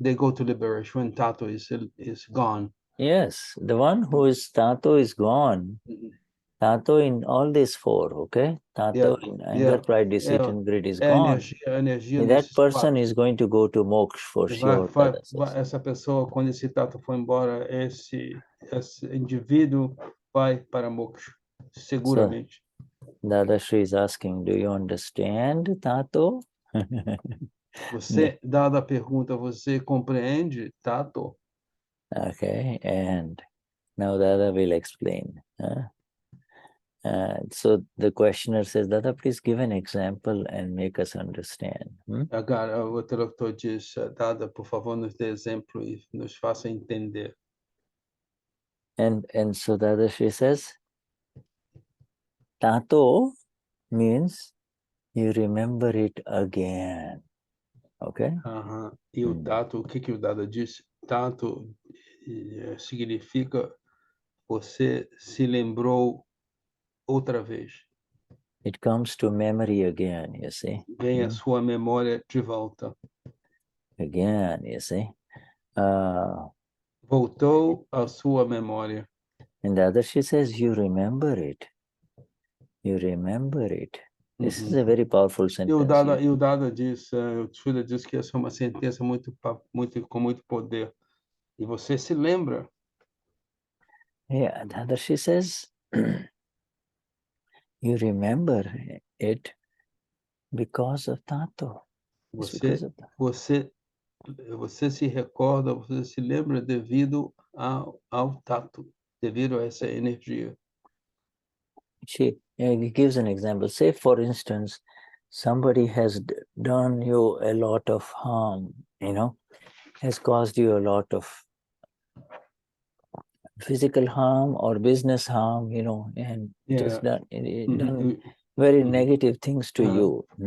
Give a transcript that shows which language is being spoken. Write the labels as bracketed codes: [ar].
[en] They go to liberation when tato is gone. Yes, the one whose Taanto is gone, Taanto in all these 4, okay? Taanto in anger, pride, deceit, and greed is gone. [pt] Energia [en] That person is going to go to moksha for sure. [pt] Essa pessoa, quando esse tato foi embora, esse indivíduo vai para moksha, seguramente. [en] So, Dadashri is asking, do you understand Taanto? [pt] Você, dada a pergunta, você compreende tato? [en] Okay, and now Dada will explain. So the questioner says, Dada, please give an example and make us understand. [pt] Agora, o tradutor diz, Dada, por favor, nos dê exemplo e nos faça entender. [en] And so Dadashri says, Taanto means you remember it again. Okay? [pt] E o tato, o que o Dada diz? Tato significa você se lembrou outra vez. [en] it comes to memory again, you see. [pt] Vem a sua memória de volta. [en] Again, you see. [pt] Voltou à sua memória. [en] And the other, she says, you remember it. You remember it. This is a very powerful [pt] E [en] sentence. [pt] o Dada diz, o Shuddha diz que essa é uma sentença com muito poder. E você se lembra. [en] Yeah, the other, she says, you remember it because of Taanto. It's because of that. [pt] Você se recorda, você se lembra devido ao tato, devido a essa energia. [en] She gives an example. Say, for instance, somebody has done you a lot of harm, has caused you a lot of physical harm or business harm, and just done very negative things to you.